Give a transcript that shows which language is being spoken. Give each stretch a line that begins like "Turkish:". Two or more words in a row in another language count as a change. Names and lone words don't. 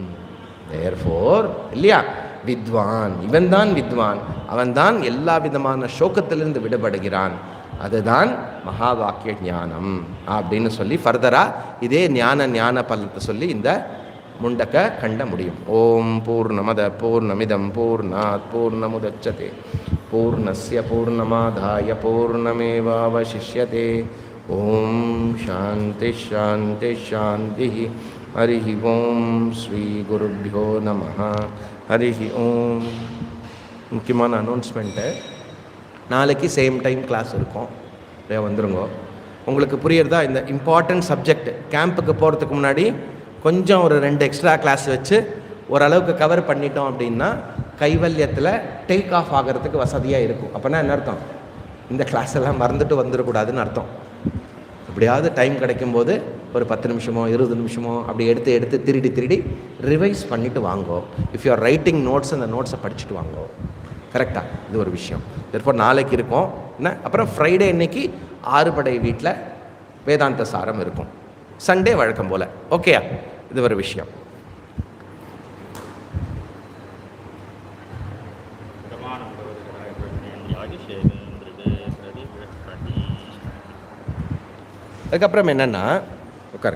Tamil: தேர்ஃபோர் இல்லையா, வித்வான் இவன் தான் வித்வான், அவன்தான் எல்லா விதமான சோகத்திலிருந்து விடுபடுகிறான். அதுதான் மகா வாக்கிய ஞானம் அப்படின்னு சொல்லி ஃபர்தரா இதே ஞான பலத்தை சொல்லி இந்த முண்டக்க கண்ட முடியும்.
Sanskrit: ॐ पूर्णमदः पूर्णमिदं पूर्णात् पूर्णमुदच्यते पूर्णस्य पूर्णमादाय पूर्णमेवावशिष्यते. ॐ शान्ति शान्ति शान्ति. हरि ॐ श्री गुरुभ्यो नमः. हरि ॐ.
Tamil: முக்கியமான அனௌன்ஸ்மெண்ட்டு, நாளைக்கு
English: same time class
Tamil: இருக்கும், வந்துருங்க. உங்களுக்கு புரியுறதா? இந்த
English: important subject campக்கு
Tamil: போகிறதுக்கு முன்னாடி கொஞ்சம் ஒரு 2
English: extra class
Tamil: வச்சு ஓரளவுக்கு கவர் பண்ணிட்டோம் அப்படின்னா கைவல்யத்தில்
English: take off
Tamil: ஆகிறதுக்கு வசதியாக இருக்கும். அப்போனா என்ன அர்த்தம்? இந்த கிளாஸ் எல்லாம் மறந்துட்டு வந்துடக்கூடாதுன்னு அர்த்தம். எப்படியாவது டைம் கிடைக்கும்போது ஒரு 10 நிமிஷமோ 20 நிமிஷமோ அப்படி எடுத்து திருடி ரிவைஸ் பண்ணிவிட்டு வாங்கோ.
English: if you are writing notes,
Tamil: அந்த நோட்ஸை படிச்சுட்டு வாங்கோ. கரெக்டாக? இது ஒரு விஷயம். தற்போது நாளைக்கு இருக்கும் என்ன, அப்புறம் ஃப்ரைடே இன்னைக்கு 6 படை வீட்டில் வேதாந்த சாரம் இருக்கும். சண்டே வழக்கம் போல். ஓகேயா? இது ஒரு விஷயம். அதுக்கப்புறம் என்னன்னா உட்காருங்க.